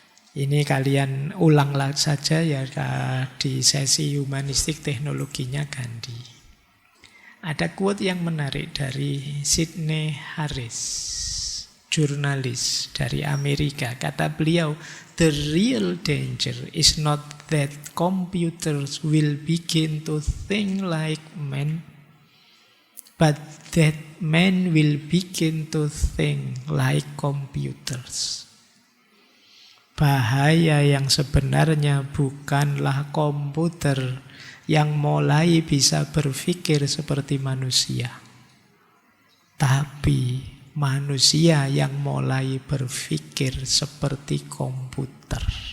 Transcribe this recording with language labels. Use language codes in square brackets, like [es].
[id] Ini kalian ulanglah saja ya di sesi humanistik teknologinya Gandhi. Ada quote yang menarik dari Sidney Harris, jurnalis dari Amerika. Kata beliau, [en] "The real danger is not that computers will begin to think like men, but that men will begin to think like computers." [id] Bahaya yang sebenarnya bukanlah komputer yang mulai bisa berpikir seperti manusia, tapi manusia yang mulai berpikir seperti komputer.